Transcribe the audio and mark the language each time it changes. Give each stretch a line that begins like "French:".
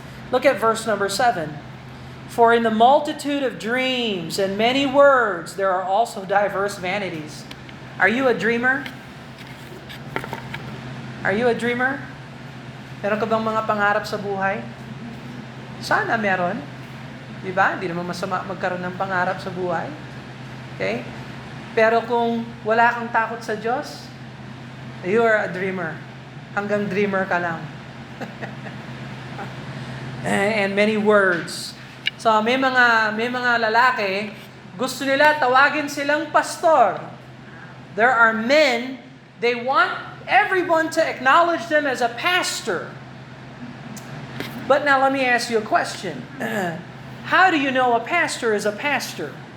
English: Look at verse number 7. For in the multitude of dreams and many words, there are also diverse vanities. Are you a dreamer? Are you a dreamer?
Filipino: Meron ka bang mga pangarap sa buhay? Sana meron. Diba? Hindi naman masama magkaroon ng pangarap sa buhay. Okay? Pero kung wala kang takot sa Diyos,
English: you are a dreamer.
Filipino: Hanggang dreamer ka lang.
English: And many words.
Filipino: So may mga lalaki, gusto nila tawagin silang pastor.
English: There are men, they want everyone to acknowledge them as a pastor. But now let me ask you a question. How do you know a pastor is a pastor?